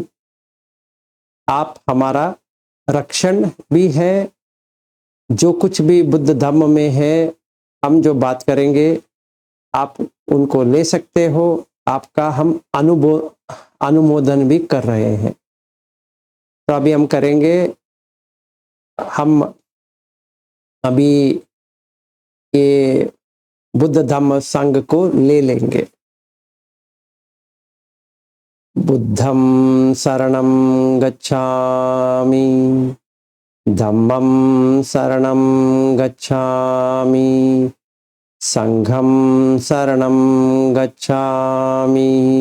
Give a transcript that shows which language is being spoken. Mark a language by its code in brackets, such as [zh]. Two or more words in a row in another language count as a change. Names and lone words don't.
[hi] आप हमारा रक्षण भी है, जो कुछ भी बुद्ध धम्म में है, हम जो बात करेंगे आप उनको ले सकते हो। आपका हम अनुमोदन भी कर रहे हैं। तो अभी हम करेंगे, हम अभी ये बुद्ध धम्म संघ को ले लेंगे। [pi] बुद्धं शरणं गच्छामि, धम्मं शरणं गच्छामि, संघं शरणं गच्छामि।